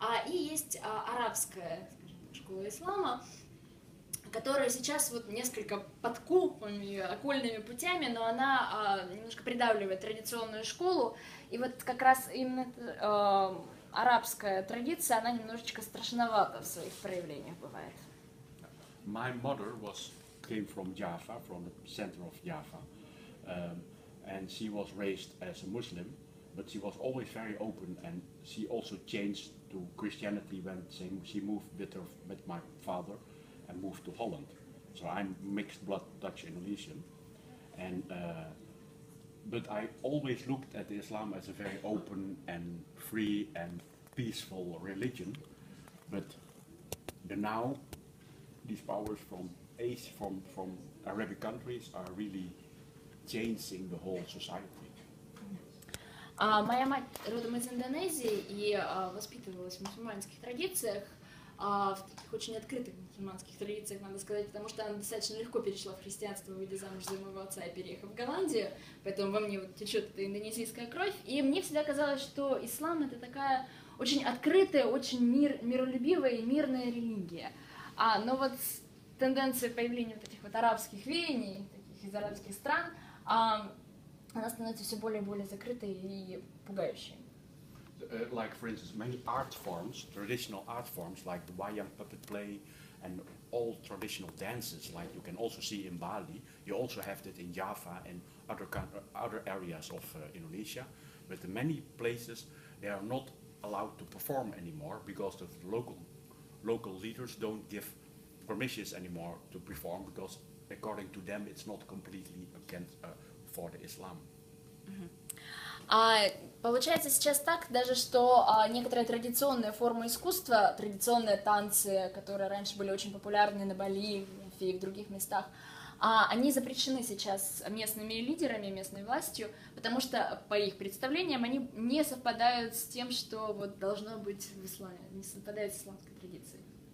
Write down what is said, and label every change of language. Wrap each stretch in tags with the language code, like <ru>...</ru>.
<ru>И есть арабская, скажем, школа ислама, которая сейчас вот несколько подкупами, окольными путями, но она немножко придавливает традиционную школу. И вот как раз именно арабская традиция, она немножечко страшновата в своих проявлениях бывает.</ru> <en>My mother came from Java, from the center of Java, and she was raised as a Muslim, but she was always very open, and she also changed to Christianity when she moved with my father and moved to Holland. So I'm mixed blood Dutch Indonesian, and but I always looked at Islam as a very open and free and peaceful religion. But now these powers from Asia, from Arabic countries, are really changing the whole society.</en> <ru>Моя мать родом из Индонезии и воспитывалась в мусульманских традициях, в таких очень открытых мусульманских традициях, надо сказать, потому что она достаточно легко перешла в христианство, выйдя замуж за моего отца и переехав в Голландию, поэтому во мне вот течет эта индонезийская кровь, и мне всегда казалось, что ислам — это такая очень открытая, очень миролюбивая и мирная религия. Но вот с тенденцией появления вот этих вот арабских веяний, таких из арабских стран, она становится все более и более закрытой и пугающей.</ru> <en>Like, for instance, many art forms, traditional art forms, like the wayang puppet play and all traditional dances, like you can also see in Bali. You also have that in Java and other areas of Indonesia. But in many places, they are not allowed to perform anymore because the local leaders don't give permissions anymore to perform, because according to them, it's not completely against for the Islam.</en> <ru>Получается сейчас так даже, что некоторые традиционные формы искусства, традиционные танцы, которые раньше были очень популярны на Бали и в других местах, они запрещены сейчас местными лидерами, местной властью, потому что, по их представлениям, они не совпадают с тем, что вот должно быть в исламе, не совпадают с исламской традицией.</ru>